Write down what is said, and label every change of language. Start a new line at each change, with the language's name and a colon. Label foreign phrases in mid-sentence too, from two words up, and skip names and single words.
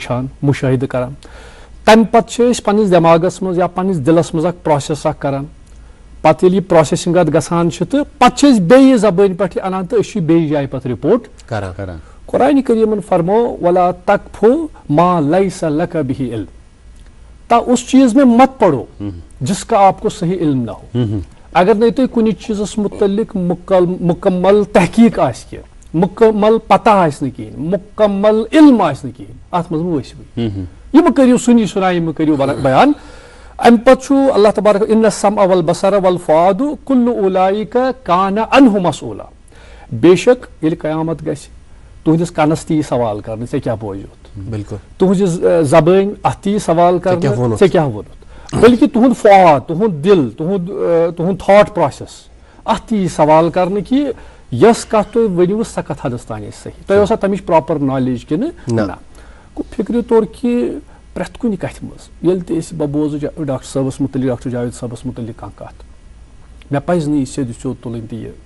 Kashmiri: وٕچھان مُشٲہِدٕ کران تَمہِ پتہٕ چھِ أسۍ پننِس دٮ۪ماغس منٛز یا پننِس دِلس منٛز اکھ پروسیس اکھ کران پتہٕ ییٚلہِ یہِ پروسیسنگ اتھ گژھان چھِ تہٕ پتہٕ چھِ أسۍ بیٚیہِ زبٲنۍ پٮ۪ٹھ یہِ انان تہٕ أسۍ چھِ بیٚیہِ جایہِ پتہٕ رِپورٹ کران قرآنِ کریٖمن فرمو
Arabic: ولا تقف ما لیس لک بہ علم
Urdu: اس چیز میں مت پڑھو جس کا آپ کو صحیح علم نہ ہو
Kashmiri: اگر نہیں تُہۍ کُنہِ چیٖزس مُتعلق مُکمل تحقیٖق آسہِ کینٛہہ مُکمل پتہ آسہِ نہٕ کِہینۍ مُکمل علم آسہِ نہٕ کِہینۍ اتھ منٛز مہ ؤسِو یہِ مہ کٔرِو سُنی سُناے یہِ مہ کٔرِو بیان امہِ پتہٕ چھُ اللہ تبارک
Arabic: ان السمع والبصر والفؤاد کُلُّ اولئک کان عنہ مسؤولا
Urdu: بے شک
Kashmiri: ییٚلہِ قیامت گژھِ تُہنٛدِس کنس تہِ یی سوال کرنہٕ ژےٚ کیٛاہ بوزیوتھ بالکل تُہنٛزِ زبٲنۍ اتھ تہِ یی سوال کرنہٕ ژےٚ کیٛاہ ووٚنُتھ بلکہِ تُہُنٛد فؤاد تُہُنٛد دِل تُہُنٛد
English: thought process
Kashmiri: اتھ تہِ یی سوال کرنہٕ کہِ یۄس کتھ تُہۍ ؤنِو سۄ کتھ حدس تانۍ ٲسۍ صحیح تۄہہِ اوسا تمِچ
English: proper knowledge
Kashmiri: کِنہٕ نہ گوٚو فِکرِ طور کہِ پرٛٮ۪تھ کُنہِ کتھِ منٛز ییٚلہِ تہِ أسۍ بہٕ بوزٕ ڈاکٹر صٲبس مُتعلق ڈاکٹر جاوید صٲبس مُتعلق کانٛہہ کتھ مےٚ پزِ نہٕ یہِ سیٚود سیٚود تُلٕنۍ تہٕ